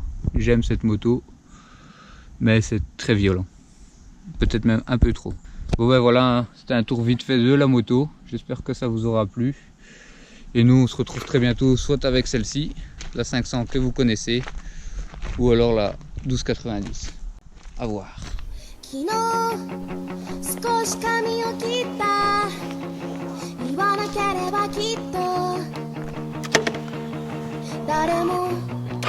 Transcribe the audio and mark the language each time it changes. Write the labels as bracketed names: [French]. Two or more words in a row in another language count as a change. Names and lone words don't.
[French] J'aime cette moto, mais c'est très violent, peut-être même un peu trop. Bon voilà, c'était un tour vite fait de la moto, j'espère que ça vous aura plu. Et nous on se retrouve très bientôt, soit avec celle-ci, la 500 que vous connaissez, ou alors la 1290. À voir. [Japanese] 昨日少し髪を切った言わなければきっと誰も